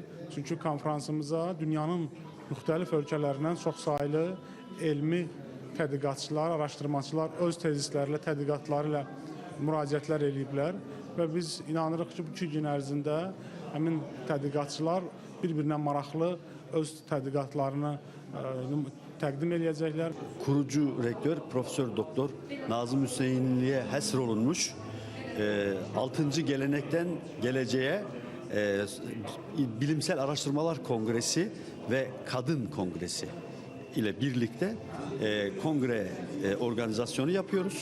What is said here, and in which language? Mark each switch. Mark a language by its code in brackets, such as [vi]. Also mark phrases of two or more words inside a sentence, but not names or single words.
[az] Çünki konfransımıza dünyanın müxtəlif ölkələrindən çoxsaylı elmi tədqiqatçılar, araşdırmacılar öz tezislərlə, tədqiqatları ilə müraciətlər ediblər və biz inanırıq ki, bu 2 gün ərzində həmin tədqiqatçılar bir-birinə maraqlı öz tədqiqatlarını təqdim edəcəklər. Kurucu rektör Profesör Doktor Nazım Hüseynli'ye həsr olunmuş 6. [tr] Gelenekten Geleceğe Bilimsel Araştırmalar Kongresi ve Kadın Kongresi ile birlikte kongre organizasyonu yapıyoruz.